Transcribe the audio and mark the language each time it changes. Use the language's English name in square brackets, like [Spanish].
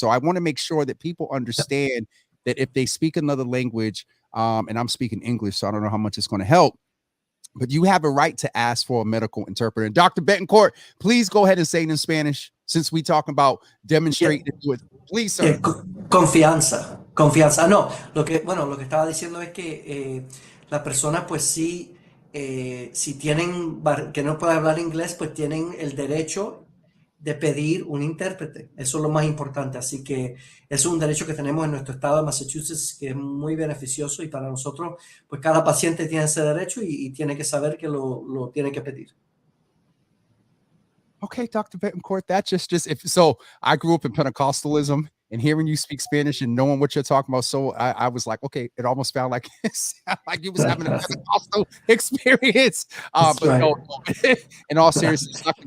[English] So I want to make sure that people understand that if they speak another language, and I'm speaking English, so I don't know how much it's going to help, but you have a right to ask for a medical interpreter. Dr. Betancourt, please go ahead and say it in Spanish, since we talking about demonstrating it. Please, sir. [Spanish] Confianza. No, lo que estaba diciendo es que las personas, pues sí, si tienen, que no pueden hablar inglés, pues tienen el derecho de pedir un intérprete. Eso es lo más importante. Así que es un derecho que tenemos en nuestro estado de Massachusetts, que es muy beneficioso, y para nosotros, pues cada paciente tiene ese derecho y tiene que saber que lo tiene que pedir. [English] Okay, Dr. Betancourt, that just I grew up in Pentecostalism, and hearing you speak Spanish and knowing what you're talking about, so I was like, okay, it almost felt like you was having a Pentecostal experience. But right. No, in all seriousness, Dr.